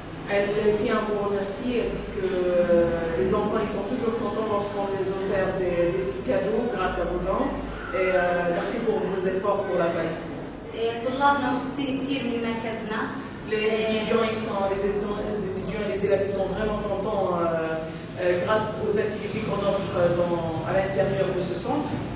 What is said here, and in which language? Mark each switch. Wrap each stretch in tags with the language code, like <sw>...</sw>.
<fr>Elle tient à vous remercier et que les enfants ils sont toujours contents lorsqu'on les offre des petits cadeaux grâce à vos dons. Et merci pour vos efforts pour la Palestine.</fr> <ar>طلابنا مبسوطين كثير من مركزنا.</ar> <fr>Les étudiants et les élèves sont vraiment contents grâce aux activités qu'on offre à l'intérieur de ce centre.</fr>